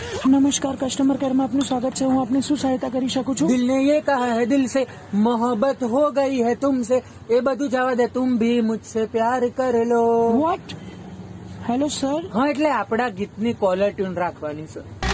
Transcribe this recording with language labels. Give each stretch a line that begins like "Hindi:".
Gujarati: નમસ્કાર, કસ્ટમર કેરમાં આપનું સ્વાગત છે. હું આપની શું સહાયતા કરી શકું છું?
Hindi: દિલ ને ये कहा है दिल से मोहब्बत हो गई है तुमसे.
Gujarati: એ બધું જવા દે.
Hindi: તુમ ભી મુझसे प्यार कर लो.
English: What? Hello sir.
Gujarati: હા એટલે આપડા ગીતની કોલર ટ્યુન રાખવાની છે.